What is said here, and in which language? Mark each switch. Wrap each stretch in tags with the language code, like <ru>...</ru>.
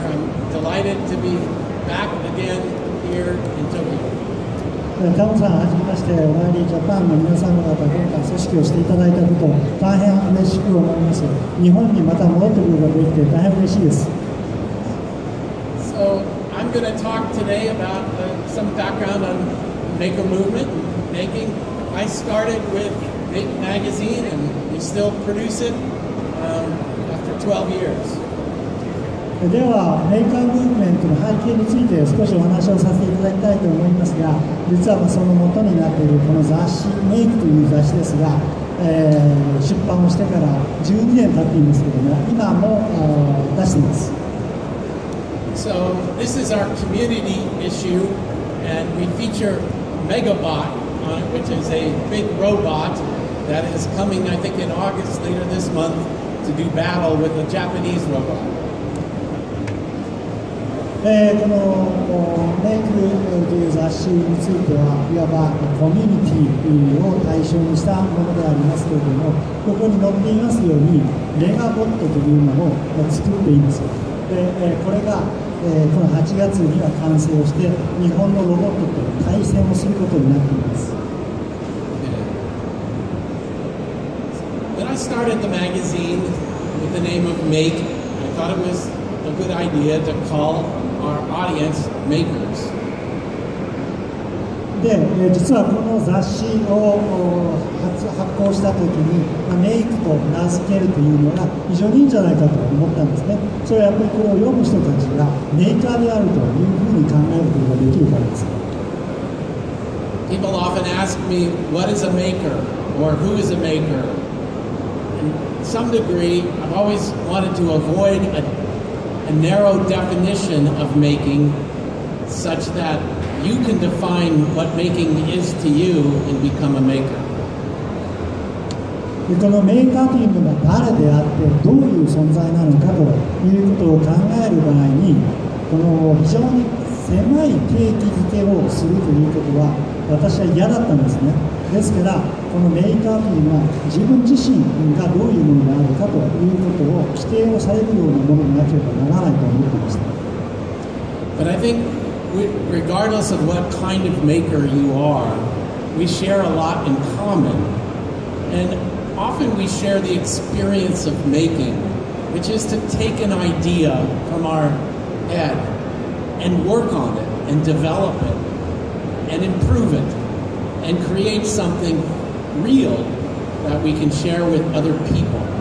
<en>I'm delighted to be back again here in Tokyo.</en> <ja>タモさんはじめまして、オライリージャパンの皆様方、今回組織をしていただいたことを大変嬉しく思います。日本にまた戻ってくることができて大変嬉しいです。</ja> <en>So I'm going to talk today about some background on Maker movement and making. I started with Make magazine and we still produce it after 12 years.</en> <ja>では、メーカームーブメントの背景について少しお話をさせていただきたいと思いますが、実はその元になっているこの雑誌、メイクという雑誌ですが、出版をしてから12年経っていますけれども、今も出しています。</ja> <en>So this is our community issue and we feature Megabot on it, which is a big robot that is coming, I think, in August later this month to do battle with a Japanese robot.</en> <ja>このメイクという雑誌については、いわばコミュニティを対象にしたものでありますけれども、ここに載っていますように、メガボットというのを作っています。でこれがこの8月には完成をして、日本のロボットと対戦をすることになっています。</ja> <en>When I started the magazine with the name of Make, I thought it was a good idea to call our audience makers.</en> <ja>で、実はこの雑誌を発行したときに、メイクと名付けるというのが非常にいいんじゃないかと思ったんですね。それはやっぱりこれを読む人たちがメーカーであるというふうに考えることができるからです。</ja> <en>People often ask me, what is a maker? Or who is a maker? In some degree, I've always wanted to avoid a narrow definition of making such that you can define what making is to you and become a maker.</en> <ja>このメーカーというのが誰であってどういう存在なのかということを考える場合に、この非常に狭い定義づけをするということは私は嫌だったんですね。ですからこのメーカーというのは自分自身がどういうものであるかということを規定をされるようなものでなければならないと思っていました。</ja> <en>But I think regardless of what kind of maker you are, we share a lot in common. And often we share the experience of making, which is to take an idea from our head and work on it and develop it and improve it and create something real that we can share with other people.</en>